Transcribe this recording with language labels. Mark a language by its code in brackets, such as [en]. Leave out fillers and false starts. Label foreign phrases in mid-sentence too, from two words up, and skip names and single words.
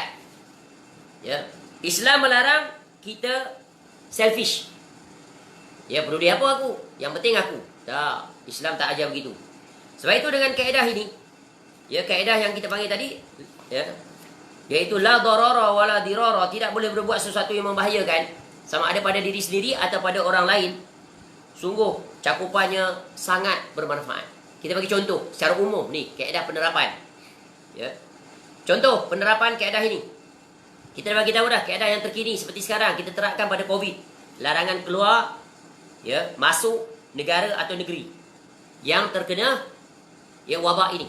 [ms] Ya. Islam melarang kita selfish. Ya, perlu dia apa aku? Yang penting aku. Tak, Islam tak ajar begitu. Sebab itu dengan kaedah ini, ya kaedah yang kita panggil tadi, ya, iaitu [ar] لا ضرر ولا ضرار, [ms] tidak boleh berbuat sesuatu yang membahayakan sama ada pada diri sendiri atau pada orang lain. Sungguh cakupannya sangat bermanfaat. Kita bagi contoh secara umum ni, kaedah penerapan. Ya. Contoh penerapan kaedah ini. Kita bagi tahu dah kaedah yang terkini seperti sekarang kita terapkan pada Covid. Larangan keluar ya masuk negara atau negeri yang terkena ya wabak ini.